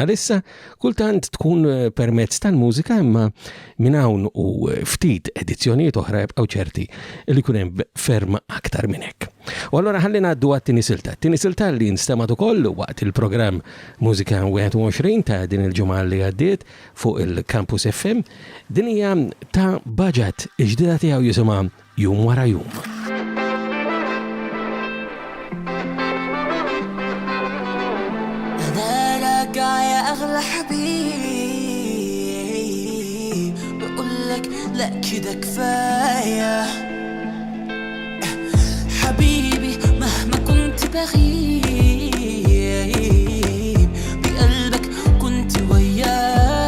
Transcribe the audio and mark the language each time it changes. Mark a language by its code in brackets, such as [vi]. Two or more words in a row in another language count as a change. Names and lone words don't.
[mt] Għalissa kultant tkun permezz tal-mużika imma minn hawn u ftit edizzjonijiet oħra jibqgħu ċerti li jkun hemm ferm aktar minn hekk. U allura ħalli ngħaddu għat-tieni silta. Tieni silta li nstemat ukoll waqt il-programm Mużika 21 ta' din il-ġimgħa li għaddiet fuq il-Campus FM din hija ta' Budget ġdida tiegħu jisimha Jum wara jum. [ar] أنا يا أغلى حبيب بقولك لا كده كفاية حبيبي مهما كنت بغيب بقلبك كنت وياي